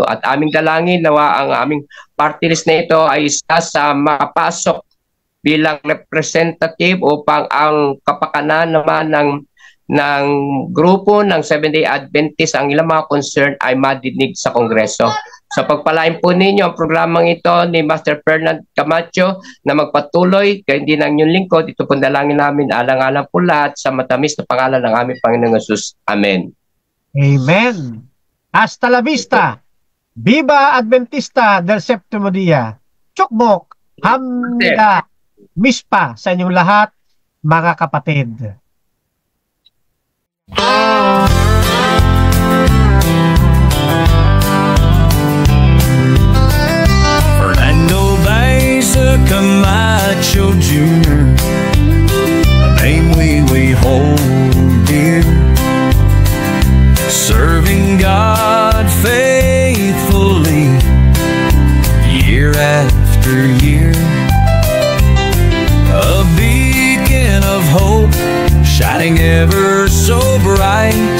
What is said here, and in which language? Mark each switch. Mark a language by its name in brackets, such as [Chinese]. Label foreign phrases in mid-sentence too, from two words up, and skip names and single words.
[Filipino] At aming dalangin nawa ang aming party list na ito ay isa sa makapasok bilang representative upang ang kapakanan naman ng grupo ng Seventh-day Adventist, ang ilang mga concern ay madinig sa Kongreso. Sa pagpalain po ninyo ang programang ito ni Master Fernan Camacho na magpatuloy, kaya hindi ng inyong lingkod, ito pong dalangin namin, alang-alang po lahat sa matamis na pangalan ng aming Panginoong Hesus. Amen. [Spanish] Amen. Hasta la vista. Viva Adventista del Septimo Dia. [Korean] 축복, 합니다, [Filipino] mispa sa inyong lahat, mga kapatid. [English] Fernando Baeza Camacho Jr., a name we hold dear, serving God faithfully year after year, a beacon of hope shining ever so bright,